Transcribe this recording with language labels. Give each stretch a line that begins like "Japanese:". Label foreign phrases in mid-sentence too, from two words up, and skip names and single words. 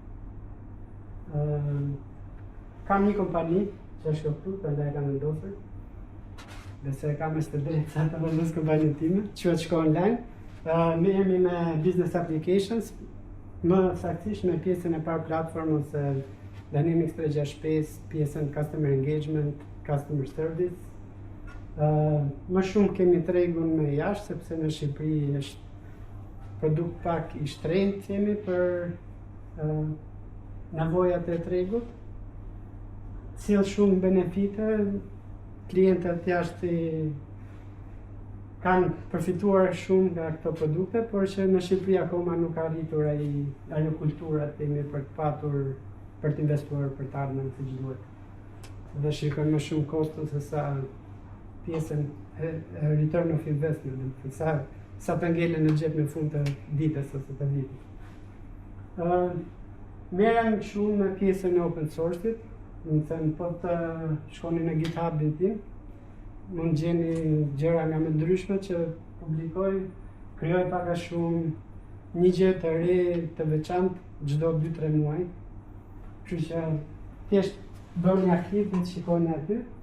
Albanian: Kam një kompani që është këtu, prandaj e kam vendosur, dhe se kam është të drejtë sa të vendos kompaninë time, quhet Shko Online. Merremi me
English: business applications,
Albanian: më saktësisht me pjesën e parë platform ose Dynamics 365, pjesën
English: customer engagement, customer service.
Albanian: Më shumë kemi tregun me jashtë, sepse në Shqipëri është produkt pak i shtrenjtë themi për nevojat e tregut. Sjell shumë benefite, klientët jashtë kanë përfituar shumë nga këto produkte, por që në Shqipëri akoma nuk ka arritur ajo kultura themi për të patur, për të investuar për të ardhmen të duhet. Dhe shikojnë më shumë koston se sa pjesën e
English: return of investment,
Albanian: sa të ngelen në xhep në fund të ditës ose të vitit. Merrem shumë me pjesën e
English: open source-it,
Albanian: do të thënë po të shkoni në GitHub-in tim, mund gjeni gjëra nga më ndryshme që publikoj, krijoj pak a shumë një gjë të re të veçantë çdo 2-3 muaj. Kështu që thjesht bëni aktiv dhe shikoni aty.